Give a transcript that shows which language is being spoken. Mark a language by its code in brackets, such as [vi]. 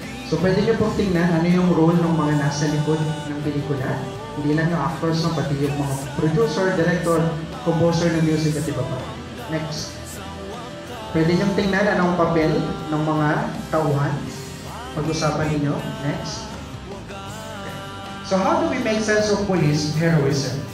[tl] So, pwede nyo pong tingnan ano yung role ng mga nasa likod ng pelikula. Hindi lang yung actors, no, pati yung mga producer, director, composer ng music at iba pa. [en] Next. [tl] Pwede nyo tingnan anong papel ng mga tauhan. Pag-usapan ninyo. [en] Next. So, how do we make sense of police heroism?